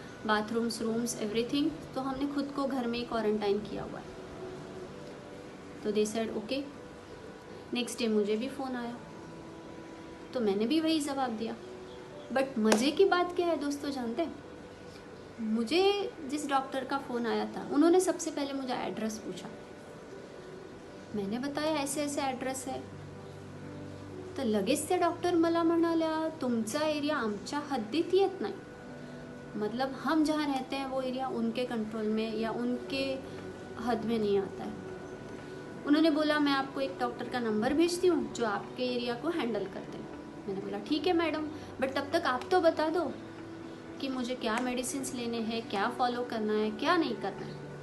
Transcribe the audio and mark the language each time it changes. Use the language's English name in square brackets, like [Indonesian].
[English] Bathrooms, rooms, everything. [Hindi] तो हमने खुद को घर में ही क्वारंटाइन किया हुआ है। तो [English] They said okay. [Hindi] Next day मुझे भी फ़ोन आया, तो मैंने भी वही जवाब दिया। बट मज़े की बात क्या है दोस्तों, जानते हैं, मुझे जिस डॉक्टर का फ़ोन आया था उन्होंने सबसे पहले मुझे एड्रेस पूछा। मैंने बताया ऐसे ऐसे [Marathi] ॲड्रेस आहे. तर लगेच ते डॉक्टर मला म्हणाल्या तुमचा एरिया आमच्या हद्दीत येत नाही. [Hindi] मतलब हम जहाँ रहते हैं वो एरिया उनके कंट्रोल में या उनके हद में नहीं आता है. उन्होंने बोला मैं आपको एक डॉक्टर का नंबर भेजती हूँ जो आपके एरिया को हैंडल करते हैं. मैंने बोला ठीक है मैडम, बट तब तक आप तो बता दो कि मुझे क्या मेडिसिन लेने हैं, क्या फॉलो करना है, क्या नहीं करना है.